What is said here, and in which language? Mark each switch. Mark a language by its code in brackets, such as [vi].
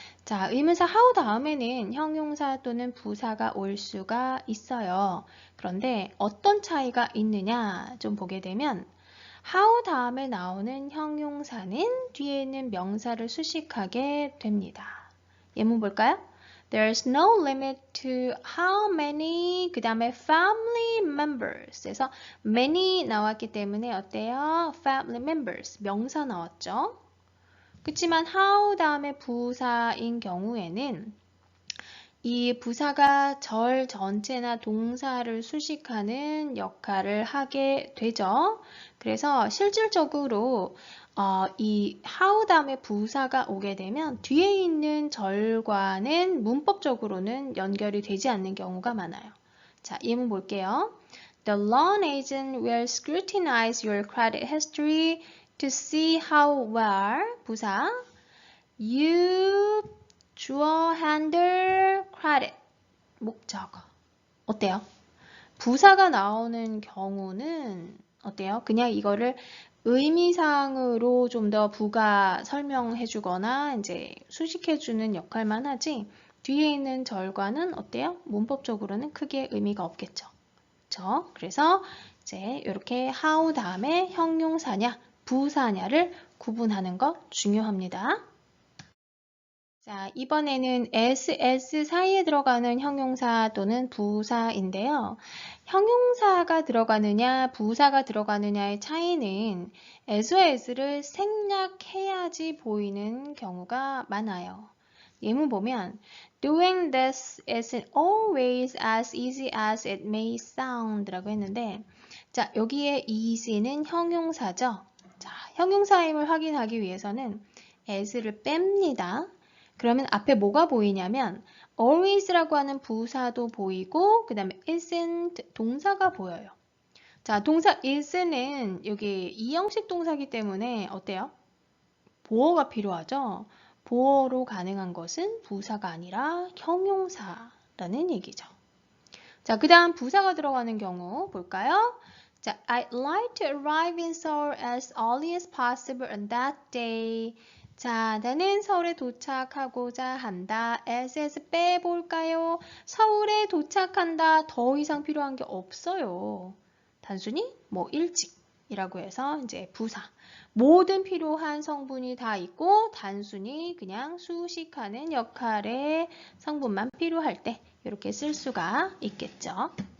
[ko] 자, 의문사 how 다음에는 형용사 또는 부사가 올 수가 있어요. 그런데 어떤 차이가 있느냐 좀 보게 되면 how 다음에 나오는 형용사는 뒤에 있는 명사를 수식하게 됩니다. 예문 볼까요? [en] There's no limit to how many [ko] 그 다음에 [en] family members [ko] 그래서 [en] many [ko] 나왔기 때문에 어때요? family members 명사 나왔죠? 그렇지만 how 다음에 부사인 경우에는 이 부사가 절 전체나 동사를 수식하는 역할을 하게 되죠. 그래서 실질적으로 이 how 다음에 부사가 오게 되면 뒤에 있는 절과는 문법적으로는 연결이 되지 않는 경우가 많아요. 자, 예문 볼게요. [en] The loan agent will scrutinize your credit history to see how well [ko] 부사 [en] you [ko] 주어 [en] handle credit [ko] 목적어 어때요? 부사가 나오는 경우는 어때요? 그냥 이거를 의미상으로 좀 더 부가 설명해 주거나 이제 수식해 주는 역할만 하지 뒤에 있는 절과는 어때요? 문법적으로는 크게 의미가 없겠죠. 그렇죠? 그래서 이제 이렇게 how 다음에 형용사냐 부사냐를 구분하는 것 중요합니다. 자, 이번에는 s 사이에 들어가는 형용사 또는 부사인데요. 형용사가 들어가느냐, 부사가 들어가느냐의 차이는 as와 as를 생략해야지 보이는 경우가 많아요. 예문 보면 [en] Doing this isn't always as easy as it may sound [ko] 라고 했는데 자, 여기에 [en] easy [ko] 는 형용사죠. 자, 형용사임을 확인하기 위해서는 as를 뺍니다. 그러면 앞에 뭐가 보이냐면 always라고 하는 부사도 보이고 그 다음에 isn't 동사가 보여요. 자, 동사 is는 여기 이형식 동사이기 때문에 어때요? 보어가 필요하죠? 보어로 가능한 것은 부사가 아니라 형용사라는 얘기죠. 자, 그 다음 부사가 들어가는 경우 볼까요? 자, [en] I'd like to arrive in Seoul as early as possible on that day. [ko] 자, 나는 서울에 도착하고자 한다. as 빼볼까요? 서울에 도착한다. 더 이상 필요한 게 없어요. 단순히 뭐 일찍이라고 해서 이제 부사. 모든 필요한 성분이 다 있고 단순히 그냥 수식하는 역할의 성분만 필요할 때 이렇게 쓸 수가 있겠죠.